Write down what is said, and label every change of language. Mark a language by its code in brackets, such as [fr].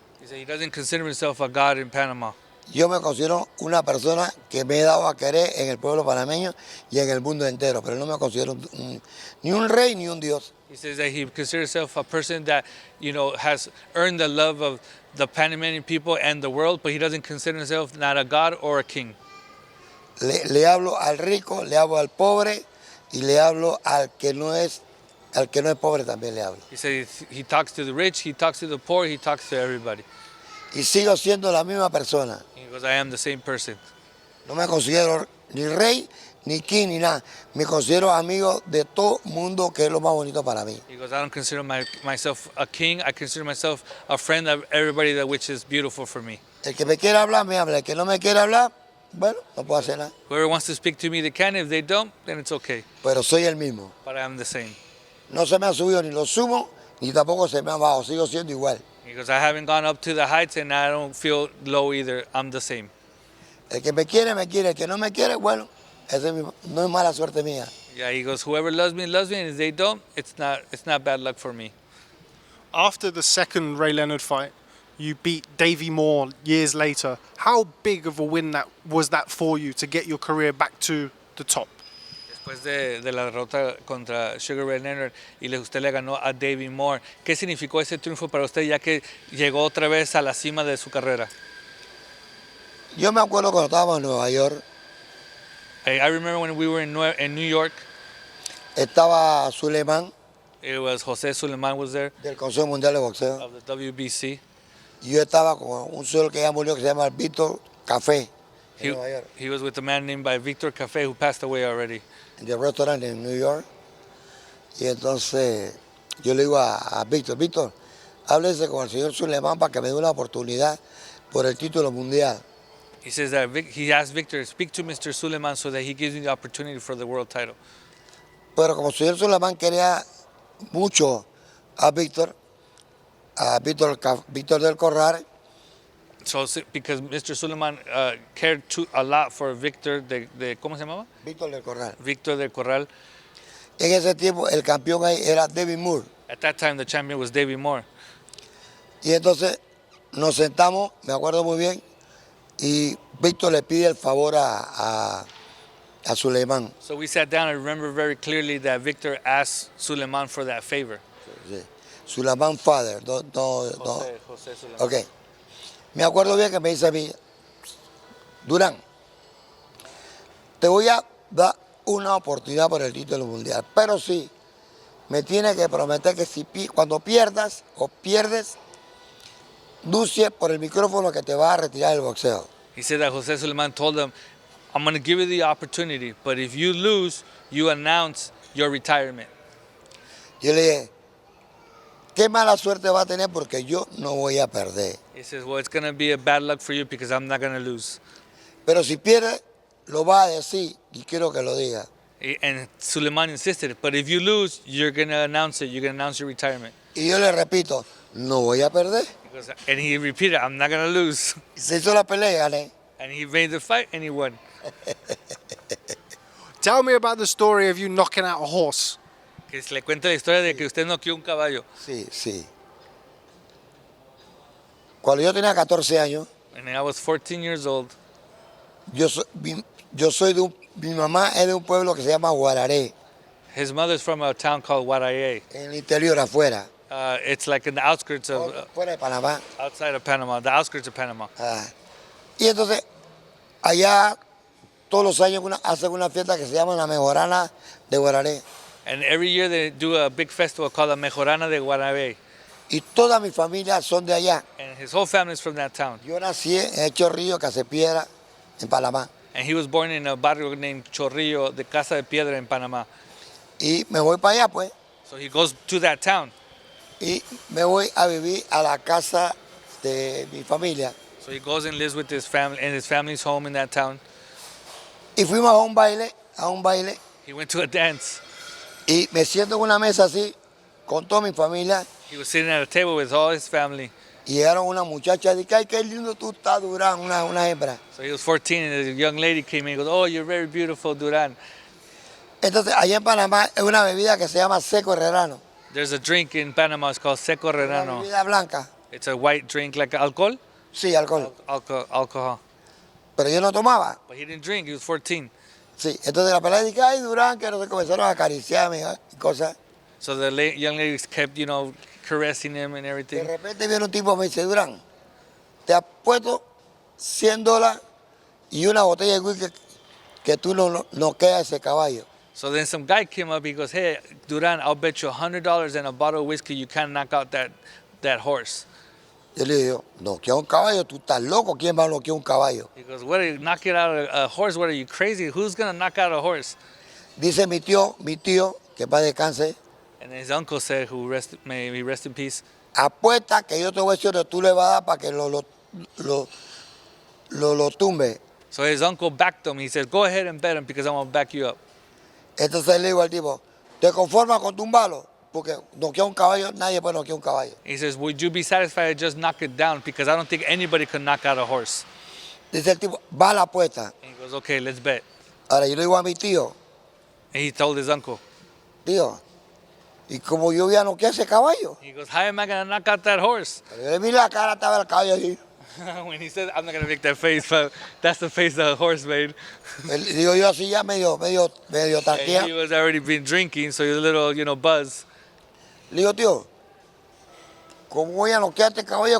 [en] He said he doesn't consider himself a god in Panama. [es] Yo me considero una persona que me he dado a querer en el pueblo panameño y en el mundo entero, pero no me considero ni un rey ni un dios. [en] He says that he considers himself a person that, has earned the love of the Panamanian people and the world, but he doesn't consider himself not a god or a king. [es] Le hablo al rico, le hablo al pobre y le hablo al que no es pobre también le hablo. [en] He says he talks to the rich, he talks to the poor, he talks to everybody. [es] Y sigo siendo la misma persona. [en] He goes, I am the same person. [es] No me considero ni rey, ni king, ni nada. Me considero amigo de todo mundo, que es lo más bonito para mí. [en] He goes, I don't consider myself a king. I consider myself a friend of everybody, that which is beautiful for me. [es] El que me quiera hablar, me habla. El que no me quiera hablar, bueno, no puedo hacer nada. [en] Whoever wants to speak to me, they can. If they don't, then it's okay. [es] Pero soy el mismo. [en] But I am the same. [es] No se me ha subido ni lo sumo, ni tampoco se me ha bajado. Sigo siendo igual. [en] He goes, I haven't gone up to the heights, and I don't feel low either. I'm the same. [es] El que me quiere, me quiere. El que no me quiere, bueno, no es mala suerte mía. [en] Yeah, he goes, whoever loves me, and if they don't, it's not bad luck for me. After the second Ray Leonard fight, you beat Davey Moore years later. How big of a win was that for you to get your career back to the top? [es] Después de la derrota contra Sugar Ray Leonard y usted le ganó a Davey Moore, ¿qué significó ese triunfo para usted ya que llegó otra vez a la cima de su carrera? Yo me acuerdo cuando estábamos en Nueva York, [en] I remember when we were in New York, [es] estaba Suleiman [en] it was José Suleiman was there [es] del Consejo Mundial de Boxeo. [en] of the WBC. [es] Y yo estaba con un señor que ya murió que se llama Víctor Café en Nueva York, [en] He was with a man named by Victor Café who passed away already. [es] en el restaurante en New York. Y entonces yo le digo a Víctor, háblese con el señor Suleiman para que me dé una oportunidad por el título mundial. [en] He says that he asked Victor, speak to Mr. Suleiman so that he gives you the opportunity for the world title. [es] Pero como el señor Suleiman quería mucho a Víctor del Corral, [en] So because Mr. Suleiman cared a lot for Victor [es] ¿cómo se llamaba? Víctor del Corral. [en] Victor del Corral. [es] En ese tiempo el campeón ahí era David Moore. [en] At that time, the champion was Davey Moore. [es] Y entonces nos sentamos, me acuerdo muy bien, y Víctor le pide el favor a Suleiman. [en] So we sat down. I remember very clearly that Victor asked Suleiman for that favor. [es] Sí. Suleiman Father. José Suleiman. [en] Ok. [es] Me acuerdo bien que me dice a mí, Durán, te voy a dar una oportunidad por el título mundial, pero sí, me tienes que prometer que cuando pierdas o pierdes, ducie por el micrófono que te va a retirar el boxeo. [en] He said that José Suleiman told him, I'm going to give you the opportunity, but if you lose, you announce your retirement. [es] Yo le dije, qué mala suerte va a tener porque yo no voy a perder. [en] He says, well, it's going to be a bad luck for you because I'm not going to lose. [es] Pero si pierde, lo va a decir y quiero que lo diga. [en] And Suleiman insisted, but if you lose, you're going to announce it. You're going to announce your retirement. [es] Y yo le repito, no voy a perder. [en] And he repeated, I'm not going to lose. [es] Y se hizo la pelea y gané. [en] And he made the fight and he won. Tell me about the story of you knocking out a horse. [es] Que le cuenta la historia de que usted noqueó un caballo. Sí, sí. Cuando yo tenía 14 años, [en] and I was 14 years old. [es] yo soy mi mamá es de un pueblo que se llama Guararé, [en] His mother's from a town called Waraye. [es] en el interior, afuera, [en] It's like in the outskirts of, [es] fuera de Panamá. [en] outside of Panama, the outskirts of Panama. Ah. [es] Y entonces, allá todos los años hacen una fiesta que se llama la Mejorana de Guararé. [en] And every year they do a big festival called la Mejorana de Waraye. [es] Y toda mi familia son de allá. [en] And his whole family is from that town. [es] Yo nací en Chorrillo, Casepiedra, en Panamá. [en] And he was born in a barrio named Chorrillo de Casa de Piedra in Panama. [es] Y me voy para allá, pues. [en] So he goes to that town. [es] Y me voy a vivir a la casa de mi familia. [en] So he goes and lives with his family in his family's home in that town. [es] Y fuimos a un baile, [en] He went to a dance. [es] y me siento en una mesa así, con toda mi familia, [en] He was sitting at a table with all his family. [es] y llegaron una muchacha, y dije, ay, qué lindo tú estás, Durán, una hembra. [en] So he was 14 and a young lady came in and goes, "Oh, you're very beautiful, Duran." [es] Entonces, allá en Panamá es una bebida que se llama seco herrerano, [en] There's a drink in Panama, it's called Seco [es] una Renano. bebida blanca, [en] It's a white drink like alcohol? [es] sí, alcohol, [en] Alcohol. [es] pero yo no tomaba, [en] But he didn't drink, he was 14. [es] sí. Entonces la pelada dije, ay, Durán, que no sé, comenzaron a acariciarme y cosas. [en] So the young ladies kept, caressing him and [es] De [en] everything. [es] repente viene un tipo y me dice, Durán, te apuesto $100 y una botella de whisky que tú no quedas ese caballo. [en] So then some guy came up, he goes, "Hey, Duran, I'll bet you $100 and a bottle of whiskey you can't knock out that horse." [es] Yo le digo, noquear un caballo, tú estás loco, ¿quién va a noquear un caballo? [en] He goes, "What are you, knock it out a horse? What are you, crazy? Who's going to knock out a horse?" [es] Dice mi tío, que para descanse, [en] And his uncle said, may he rest in peace, [es] apuesta que yo te voy a decir que tú le vas a dar para que lo tumbe. [en] so his uncle backed him. He said, "Go ahead and bet him because I'm going to back you up." [es] Entonces le digo al tipo, ¿te conformas con tumbarlo? Porque noquear un caballo, nadie puede noquear un caballo. [en] He says, "Would you be satisfied to just knock it down? Because I don't think anybody could knock out a horse." [es] Dice el tipo, va a la apuesta. [en] And he goes, "Okay, let's bet." [es] Ahora yo le digo a mi tío, [en] And he told his uncle, [es] tío, ¿y cómo yo voy a noquear ese caballo? [en] he goes, "How am I going to knock out that horse?" [es] Pero yo le miré la cara, estaba el caballo así. [en] When he said, I'm not going to make that face, but that's the face the horse made. [es] Digo yo así ya medio [en] And [es] tarquea. [en] he was already been drinking, so he was a little, buzz. [es] Le digo, tío, ¿cómo voy a noquear este caballo?